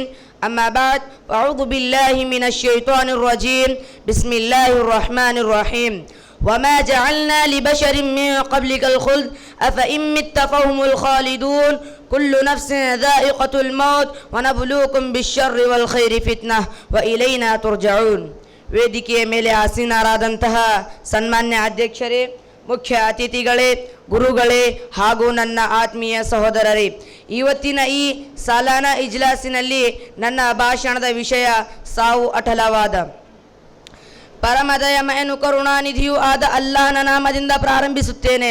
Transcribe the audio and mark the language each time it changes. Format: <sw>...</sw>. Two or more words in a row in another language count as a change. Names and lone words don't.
<ar>أما بعد أعوذ بالله من الشيطان الرجيم. بسم الله الرحمن الرحيم. وما جعلنا لبشر من قبلك الخلد أفإن مت فهم الخالدون كل نفس ذائقة الموت ونبلوكم بالشر والخير فتنة وإلينا ترجعون.</ar> <kn>ವೇದಿಕೆಯ ಮೇಲೆ ಆಸೀನರಾದಂತಹ ಸನ್ಮಾನ್ಯ ಅಧ್ಯಕ್ಷರೇ, ಮುಖ್ಯ ಅತಿಥಿಗಳೇ, ಗುರುಗಳೇ ಹಾಗೂ ನನ್ನ ಆತ್ಮೀಯ ಸಹೋದರರೇ, ಇವತ್ತಿನ ಈ</kn> <ur>سالانہ اجلاس</ur> <kn>ನನ್ನ ಭಾಷಣದ ವಿಷಯ ಸಾವು ಅಟಲವಾದ. ಪರಮದಯಮಯನು ಕರುಣಾನಿಧಿಯೂ ಆದ ಅಲ್ಲಾಹನ ನಾಮದಿಂದ ಪ್ರಾರಂಭಿಸುತ್ತೇನೆ.</kn>